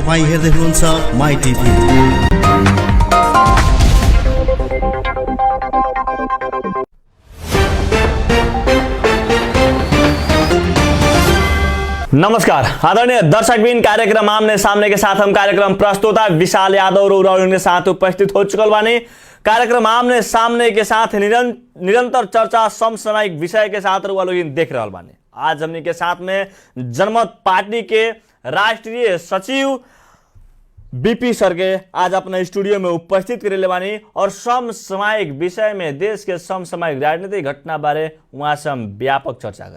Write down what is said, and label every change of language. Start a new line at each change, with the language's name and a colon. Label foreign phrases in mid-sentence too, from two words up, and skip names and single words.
Nepali: तपाईं हेर्दै हुनुहुन्छ माई टिभी।
Bhojpuri: नमस्कार आदरणीय दर्शकबिन, कार्यक्रम आमने सामने के साथ हम कार्यक्रम प्रस्तुता विशाल यादव और के साथ उपस्थित हो चुकल बानी। कार्यक्रम आमने सामने के साथ निरंतर चर्चा समसामयिक विषय के साथ लोग देख रहा बानी। आज हमने के साथ में जनमत पार्टी के राष्ट्रीय सचिव बीपी सर के आज अपने स्टूडियो में उपस्थित करेले बानी और समसामयिक विषय में देश के समसामयिक राजनीतिक घटना बारे वहां से हम व्यापक चर्चा करें।